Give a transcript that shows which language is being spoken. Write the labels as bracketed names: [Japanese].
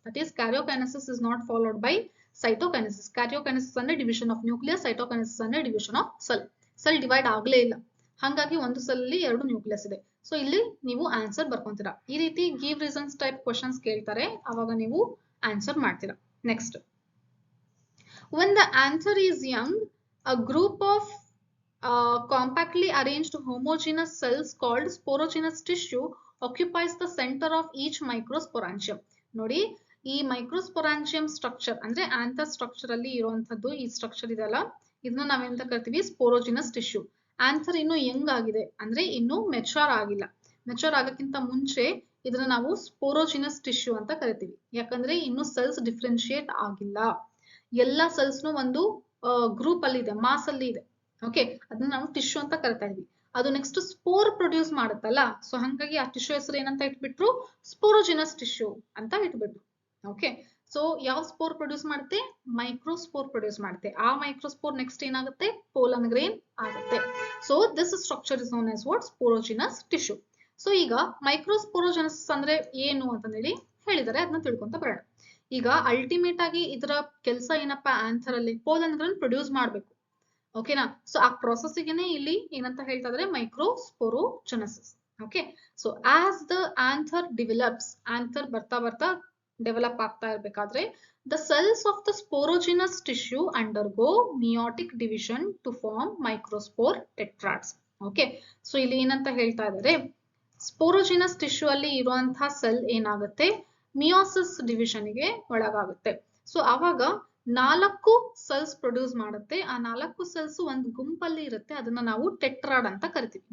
[English] That is karyokinesis is not followed by cytokinesis. Karyokinesis ಅಂದ್ರೆ division of nucleus, cytokinesis ಅಂದ್ರೆ division of cell. [Kannada] Cell divide ಆಗ್ಲೇ ಇಲ್ಲ, ಹಾಗಾಗಿ ಒಂದು ಸೆಲ್ ಅಲ್ಲಿ 2 ನ್ಯೂಕ್ಲಿಯಸ್ ಇದೆ. ಸೊ ಇಲ್ಲಿ ನೀವು ಆನ್ಸರ್ ಬರ್ಕೊಂತೀರಾ. ಈ ರೀತಿ ಗಿವ್ ರೀಸನ್ಸ್ ಟೈಪ್ ಕ್ವಶನ್ಸ್ ಕೇಳ್ತಾರೆ, ಅವಾಗ ನೀವು ಆನ್ಸರ್ ಮಾಡ್ತೀರಾ. [English] Next, when the anther is young, a group of compactly arranged homogeneous cells called sporogenous tissue occupies the center of each microsporangium. [Kannada] ನೋಡಿ, ಈ ಮೈಕ್ರೋಸ್ಪೊರಾಂಜಿಯಂ ಸ್ಟ್ರಕ್ಚರ್ ಅಂದ್ರೆ ಆಂಥರ್ ಸ್ಟ್ರಕ್ಚರ್ ಅಲ್ಲಿ ಇರುವಂತದ್ದು ಈ ಸ್ಟ್ರಕ್ಚರ್ ಇದೆಲ್ಲ, ಇದನ್ನ ನಾವೆಂತ ಕರಿತೀವಿ, ಸ್ಪೋರೋಜಿನಸ್ ಟಿಶ್ಯೂ. ಆನ್ಥರ್ ಇನ್ನು ಯಂಗ್ ಆಗಿದೆ, ಅಂದ್ರೆ ಇನ್ನು ಮೆಚೂರ್ ಆಗಿಲ್ಲ. ಮೆಚೂರ್ ಆಗಕ್ಕಿಂತ ಮುಂಚೆ ಇದನ್ನ ನಾವು ಸ್ಪೋರೋಜಿನಸ್ ಟಿಶ್ಯೂ ಅಂತ ಕರಿತೀವಿ. ಯಾಕಂದ್ರೆ ಇನ್ನು ಸೆಲ್ಸ್ ಡಿಫ್ರೆನ್ಶಿಯೇಟ್ ಆಗಿಲ್ಲ. ಎಲ್ಲಾ ಸೆಲ್ಸ್ನು ಒಂದು ಗ್ರೂಪ್ ಅಲ್ಲಿ ಇದೆ, ಮಾಸ್ ಅಲ್ಲಿ ಇದೆ. ಓಕೆ, ಅದನ್ನ ನಾವು ಟಿಶ್ಯೂ ಅಂತ ಕರಿತಾ ಇದ್ವಿ. ಅದು ನೆಕ್ಸ್ಟ್ ಸ್ಪೋರ್ ಪ್ರೊಡ್ಯೂಸ್ ಮಾಡುತ್ತಲ್ಲ, ಸೊ ಹಂಗಾಗಿ ಆ ಟಿಶ್ಯೂ ಹೆಸರು ಏನಂತ ಇಟ್ಬಿಟ್ರು, ಸ್ಪೋರೋಜಿನಸ್ ಟಿಶ್ಯೂ ಅಂತ ಇಟ್ಬಿಟ್ರು. ಓಕೆ, ಸೊ ಯಾವ ಸ್ಪೋರ್ ಪ್ರೊಡ್ಯೂಸ್ ಮಾಡುತ್ತೆ, ಮೈಕ್ರೋಸ್ಪೋರ್ ಪ್ರೊಡ್ಯೂಸ್ ಮಾಡುತ್ತೆ. ಆ ಮೈಕ್ರೋಸ್ಪೋರ್ ನೆಕ್ಸ್ಟ್ ಏನಾಗುತ್ತೆ, ಪೋಲನ್ ಗ್ರೇನ್ ಆಗುತ್ತೆ. [English] So this structure is known as what, sporogenous tissue. [Kannada] So ಈಗ ಮೈಕ್ರೋಸ್ಪೋರೋಜಿನಸ್ ಅಂದ್ರೆ ಏನು ಅಂತ ಹೇಳಿ ಹೇಳಿದರೆ ಅದನ್ನ ತಿಳ್ಕೊಂತ ಬರೋಣ. ಈಗ ಅಲ್ಟಿಮೇಟ್ ಆಗಿ ಇದರ ಕೆಲಸ ಏನಪ್ಪಾ, ಆನ್ಥರ್ ಅಲ್ಲಿ ಪೋಲನ್ ಗ್ರೇನ್ ಪ್ರೊಡ್ಯೂಸ್ ಮಾಡ್ಬೇಕು. ಓಕೆನಾ, ಸೊ ಆ ಪ್ರೊಸೆಸ್ಗೆನೆ ಇಲ್ಲಿ ಏನಂತ ಹೇಳ್ತಾ ಇದ್ರೆ ಮೈಕ್ರೋಸ್ಪೋರೋಜೆನೆಸಿಸ್. [English] okay, so as the anther develops, [Kannada] anther ಬರ್ತಾ ಬರ್ತಾ ಡೆವಲಪ್ ಆಗ್ತಾ ಇರ್ಬೇಕಾದ್ರೆ [English] the cells of the sporogenous tissue undergo meiotic division to form microspore tetrads. [Kannada] Okay, so ಇಲ್ಲಿ ಏನಂತ ಹೇಳ್ತಾ ಇದ್ದಾರೆ, ಸ್ಪೋರೋಜಿನಸ್ ಟಿಶ್ಯೂ ಅಲ್ಲಿ ಇರುವಂತಹ ಸೆಲ್ ಏನಾಗುತ್ತೆ, ಮಿಯೋಸಿಸ್ ಡಿವಿಷನ್ ಗೆ ಒಳಗಾಗುತ್ತೆ. ಸೊ ಅವಾಗ 4 ಸೆಲ್ಸ್ ಪ್ರೊಡ್ಯೂಸ್ ಮಾಡುತ್ತೆ. ಆ 4 ಸೆಲ್ಸ್ ಒಂದು ಗುಂಪಲ್ಲಿ ಇರುತ್ತೆ, ಅದನ್ನ ನಾವು ಟೆಟ್ರಾಡ್ ಅಂತ ಕರಿತೀವಿ.